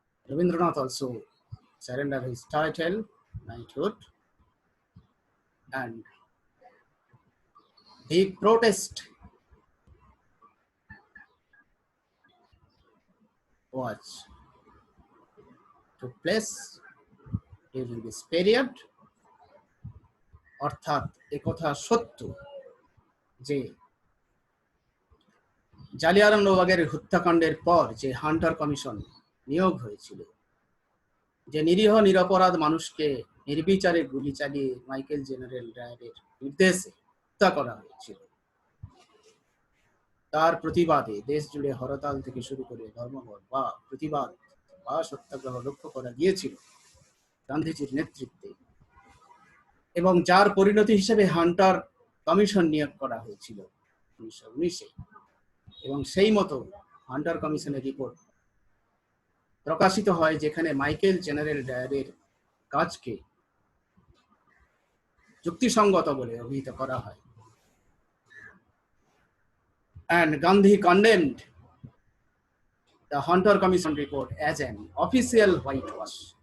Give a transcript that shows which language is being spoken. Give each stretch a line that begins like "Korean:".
English: Rabindranath also surrendered his title, knighthood, and big protest was took place during this period,
Bangla: অর্থাৎ একথা সত্য যে জালিয়ানওয়ালাবাগের হত্যাকাণ্ডের পর যে হান্টার কমিশন নিয়োগ হয়েছিল, যে নিরীহ নিরপরাধ মানুষকে নির্বিচারে গুলি চালিয়ে মাইকেল জেনারেল ডায়ারের নির্দেশে হত্যা করা হয়েছিল, তার প্রতিবাদে দেশ জুড়ে হরতাল থেকে শুরু করে ধর্মঘট বা প্রতিবাদ বা সত্যাগ্রহ লক্ষ্য করা গিয়েছিল গান্ধীজির নেতৃত্বে, এবং যার পরিণতি হিসেবে হান্টার কমিশন নিয়োগ করা হয়েছিল 1919-এ। এবং সেই মতো হান্টার কমিশনের রিপোর্ট প্রকাশিত হয়, যেখানে মাইকেল জেনারেল ডায়ারের কাজকে যুক্তিসঙ্গত বলে অভিহিত করা হয়।
English: And Gandhi condemned the Hunter Commission report as an official whitewash.